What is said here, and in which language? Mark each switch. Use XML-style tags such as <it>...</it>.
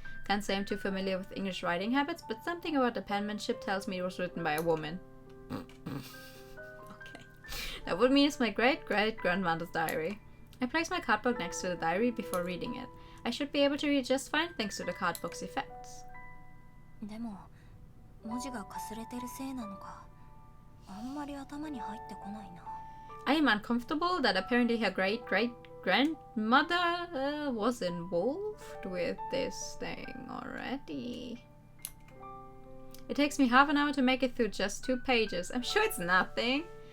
<en>Can't say I'm too familiar with English writing habits, but something about the penmanship tells me it was written by a woman. Okay. That would mean it's my great-great-grandmother's diary. I place my cardbook next to the diary before reading it. I should be able to read just fine thanks to the cardbook's effects.</en> <ja>でも文字がかすれてるせいなのかあんまり頭に入ってこないな</ja> <en>I am uncomfortable that apparently her great-great-grandmother was involved with this thing already. It takes me half an hour to make it through just 2 pages. I'm sure it's nothing.</en>